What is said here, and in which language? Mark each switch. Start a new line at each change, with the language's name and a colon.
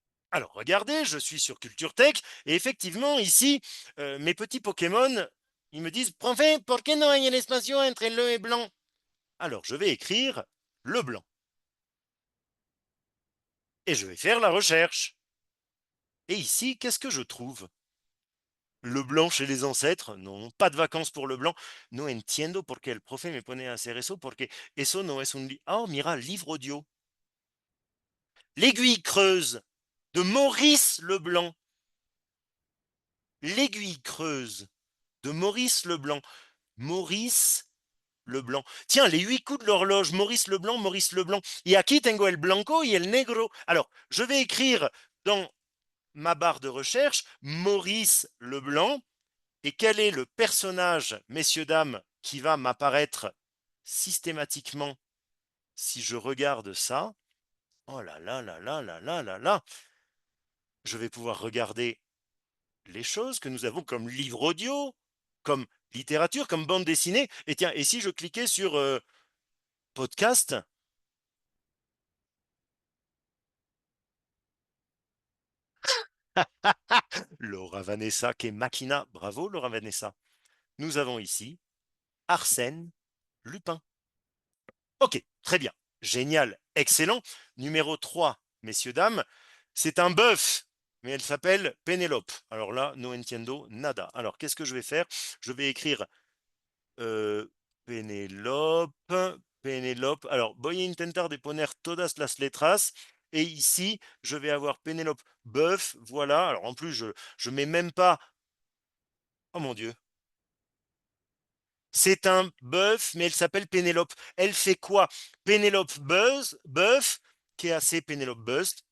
French: Alors regardez, je suis sur Culture Tech et effectivement ici, mes petits Pokémon, ils me disent «
Spanish: Profe, ¿por qué no hay el espacio entre
French: le et blanc ?» Alors je vais écrire le blanc. Et je vais faire la recherche. Et ici, qu'est-ce que je trouve? Le blanc chez les ancêtres? Non, pas de vacances pour le blanc.
Spanish: No entiendo por qué el profe me pone a hacer eso, porque eso no es un...
French: Oh, mira, livre audio. L'aiguille creuse de Maurice Leblanc. L'aiguille creuse de Maurice Leblanc. Maurice Leblanc. Tiens, les 8 coups de l'horloge, Maurice Leblanc, Maurice Leblanc.
Spanish: Y aquí tengo el blanco y el negro.
French: Alors, je vais écrire dans ma barre de recherche Maurice Leblanc. Et quel est le personnage, messieurs, dames, qui va m'apparaître systématiquement si je regarde ça? Oh là là là là là là là là. Je vais pouvoir regarder les choses que nous avons comme livre audio, comme littérature, comme bande dessinée. Et tiens, et si je cliquais sur podcast? Laura Vanessa, qui est Machina. Bravo, Laura Vanessa. Nous avons ici Arsène Lupin. Ok, très bien. Génial, excellent. Numéro 3, messieurs, dames, c'est un bœuf, mais elle s'appelle Pénélope. Alors là,
Spanish: no entiendo nada.
French: Alors, qu'est-ce que je vais faire? Je vais écrire Pénélope, Pénélope.
Spanish: Alors, voy a intentar de poner todas las letras.
French: Et ici, je vais avoir Pénélope bœuf. Voilà. Alors, en plus, je mets même pas... Oh mon Dieu. C'est un bœuf, mais elle s'appelle Pénélope. Elle fait quoi? Pénélope bœuf, qui est assez Pénélope Bust.